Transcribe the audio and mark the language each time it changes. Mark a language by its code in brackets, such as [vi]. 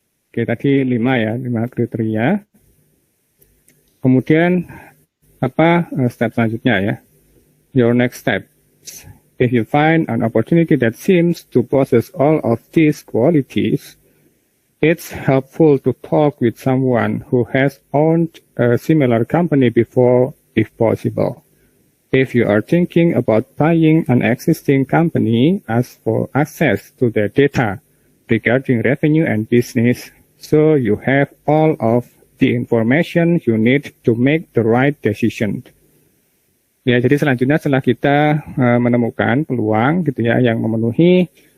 [id] Oke, tadi 5 ya, 5 kriteria. Kemudian step selanjutnya ya? [en] Your next step. If you find an opportunity that seems to possess all of these qualities, it's helpful to talk with someone who has owned a similar company before, if possible. If you are thinking about buying an existing company, ask for access to their data regarding revenue and business, so you have all of the information you need to make the right decision. [id] Ya, jadi selanjutnya setelah kita menemukan peluang gitu ya yang memenuhi